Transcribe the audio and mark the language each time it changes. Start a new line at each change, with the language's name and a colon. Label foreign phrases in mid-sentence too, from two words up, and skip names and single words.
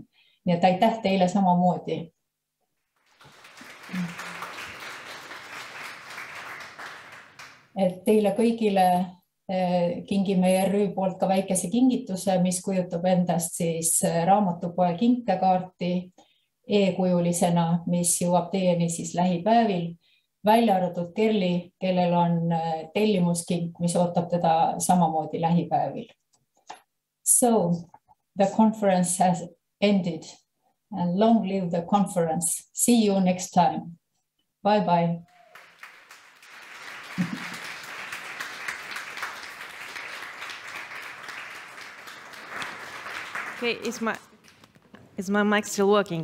Estonian: Nii et aitäh teile samamoodi. Et teile kõigile kingime ERÜ poolt ka väikese kingituse, mis kujutab endast siis raamatupoe kinkekaarti e-kujulisena, mis jõuab teieni siis lähipäevil. Välja arvatud Kerli, kellel on tellimuskink, mis ootab teda samamoodi lähipäevil.
English: So, the conference has ended and long live the conference. See you next time. Bye bye. Okay, is my mic still working?